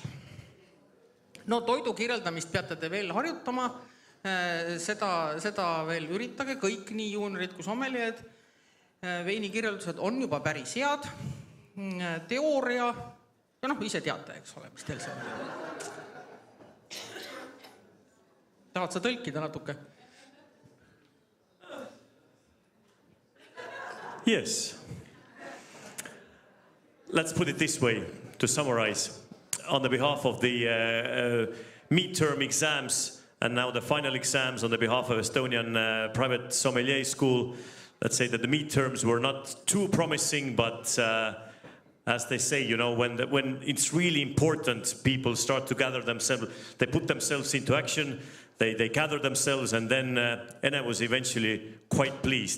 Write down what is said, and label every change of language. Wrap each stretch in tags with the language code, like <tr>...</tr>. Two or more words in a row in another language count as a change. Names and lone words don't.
<et>No toidu kirjeldamist peate te veel harjutama, seda veel üritage, kõik nii juuniorid kui sommeljeed. Veini kirjeldused on juba päris head, teooria, ja ise teate, eks ole, mis teil see on. Tahad sa tõlkida natuke?</et> <en>Yes. Let's put it this way, to summarize. On the behalf of the midterm exams and now the final exams on the behalf of Estonian private Sommeljee school, let's say that the midterms were not too promising, but as they say, when it's really important, people start to gather themselves, they put themselves into action, they gather themselves, and then Ene was eventually quite pleased.</en>